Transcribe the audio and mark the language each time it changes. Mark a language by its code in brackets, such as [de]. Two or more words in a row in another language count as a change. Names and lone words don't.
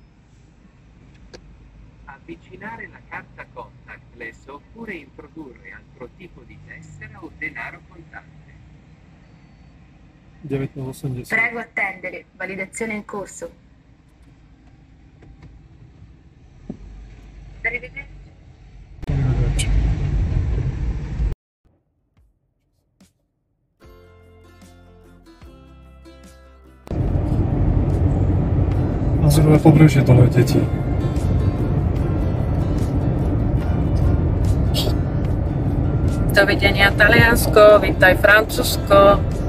[it] Avvicinare la carta contactless oppure introdurre altro tipo di tessera o denaro contante. 9,80. Prego attendere, validazione in corso. Arrivederci. Arrivederci. [sk] Azurové pobrežie dole deti. Dovidenia Taliansko, vítaj Francúzsko.